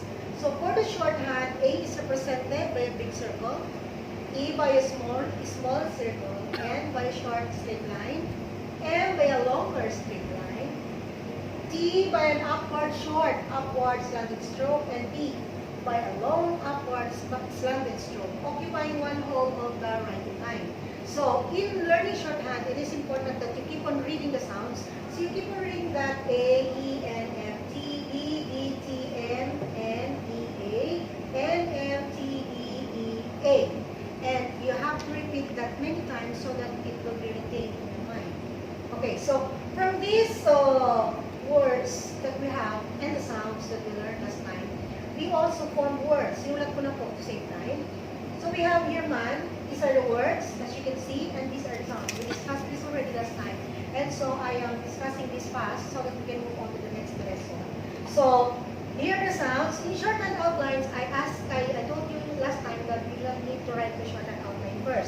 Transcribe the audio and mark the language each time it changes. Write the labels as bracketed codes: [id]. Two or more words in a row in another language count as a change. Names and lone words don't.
[en] So for the shorthand, A is represented by a big circle, E by a small circle, N by a short straight line, M by a longer straight line, T by an upward slanted stroke, and B by a long upward slanted stroke, occupying one whole of the writing line. So in learning shorthand, it is important that you keep on reading the sounds. So you keep on reading that A, E, N, M, T, E, D, T, M, N, E, A, N, M, T, E, E, A. And you have to repeat that many times so that it will be retained in your mind. Okay, so from these words that we have and the sounds that we learned last time, we also form words. [tl] Simulat ko na po [en] to save time. So we have here man. These are the words, as you can see, and these are the sounds. We discussed this already last time. And so I am discussing this fast so that we can move on to the next lesson. So here are the sounds. In shorthand outlines, I told you last time that we need to write the shorthand outline first.